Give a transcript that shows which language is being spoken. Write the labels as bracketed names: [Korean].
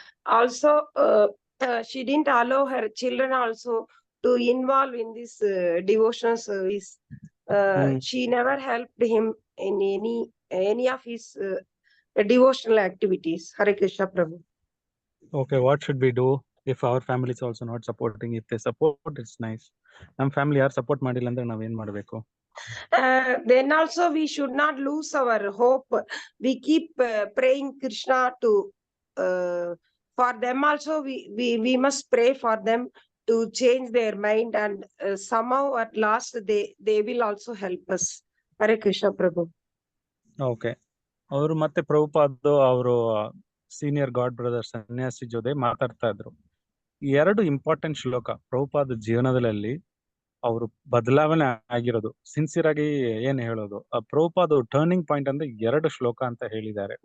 [English] Also, she didn't allow her children also to involve in this devotional service. She never helped him in any of his devotional activities. Hare Krishna Prabhu. Okay, what should we do if our family is also not supporting? If they support, it's nice. [Kannada] Nam family yaar support ಮಾಡಿಲ್ಲ ಅಂದ್ರೆ ನಾವ್ ಏನ್ ಮಾಡ್ಬೇಕು? [English] Then also we should not lose our hope. We keep praying Krishna to for them also. We must pray for them to change their mind, and somehow at last they will also help us. Hare Krishna Prabhu. Okay. [Kannada] ಅವರು ಮತ್ತೆ ಪ್ರಭುಪಾದ ಅವರು senior god brother ಸನ್ಯಾಸಿ ಜೊತೆ ಮಾತಾಡ್ತಾ ಇದ್ರು. 2 important ಶ್ಲೋಕ ಪ್ರಭುಪಾದ ಜೀವನದಲ್ಲಿ ಅವರು ಬದಲಾವಣೆ ಆಗಿರೋದು, ಸಿನ್ಸಿಯರ್ ಆಗಿ ಏನ್ ಹೇಳೋದು, ಪ್ರಭುಪಾದ ಟರ್ನಿಂಗ್ ಪಾಯಿಂಟ್ ಅಂದ್ರೆ 2 ಶ್ಲೋಕ ಅಂತ ಹೇಳಿದ್ದಾರೆ.